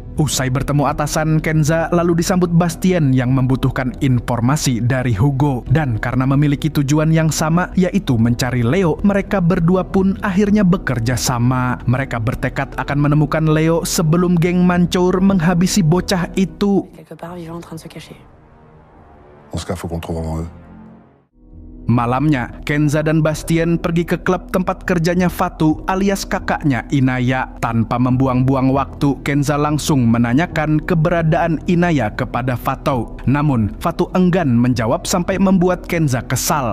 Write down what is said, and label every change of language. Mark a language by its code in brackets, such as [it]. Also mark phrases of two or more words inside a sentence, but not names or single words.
[id] Usai bertemu atasan, Kenza lalu disambut Bastien yang membutuhkan informasi dari Hugo. Dan karena memiliki tujuan yang sama, yaitu mencari Leo, mereka berdua pun akhirnya bekerja sama. Mereka bertekad akan menemukan Leo sebelum geng mancur menghabisi bocah itu. [fr] Quelque part, ils sont en train de se cacher. Dans ce cas, faut qu'on trouve vraiment eux. [id] Malamnya, Kenza dan Bastien pergi ke klub tempat kerjanya Fatu alias kakaknya Inaya. Tanpa membuang-buang waktu, Kenza langsung menanyakan keberadaan Inaya kepada Fatu. Namun, Fatu enggan menjawab sampai membuat Kenza kesal.